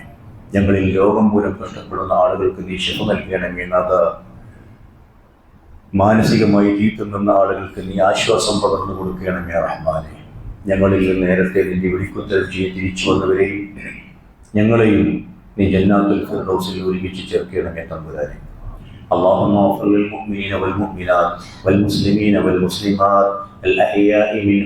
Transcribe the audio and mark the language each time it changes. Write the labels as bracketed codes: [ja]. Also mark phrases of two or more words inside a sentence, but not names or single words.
[ml] ഞങ്ങളിൽ രോഗം മൂലം കഷ്ടപ്പെടുന്ന ആളുകൾക്ക് നീ ശിഫ നൽകണമേ നാഥ. മാനസികമായി തീർത്തുന്ന ആളുകൾക്ക് നീ ആശ്വാസം പകർന്നു കൊടുക്കണമേ റഹ്മാനെ. ഞങ്ങളിൽ നിന്ന് നേരത്തെ നിന്റെ വിളിക്കുത്തരം ചെയ്ത് തിരിച്ചു വന്നവരെയും ഞങ്ങളെയും നീ ജന്നാത്തുൽ ഫിർദൗസിൽ ഒരുമിച്ച് ചേർക്കണമേ തമ്പുരാനെ. [ar] اللهم اغفر للمؤمنين والمؤمنات والمسلمين والمسلمات الأحياء منهم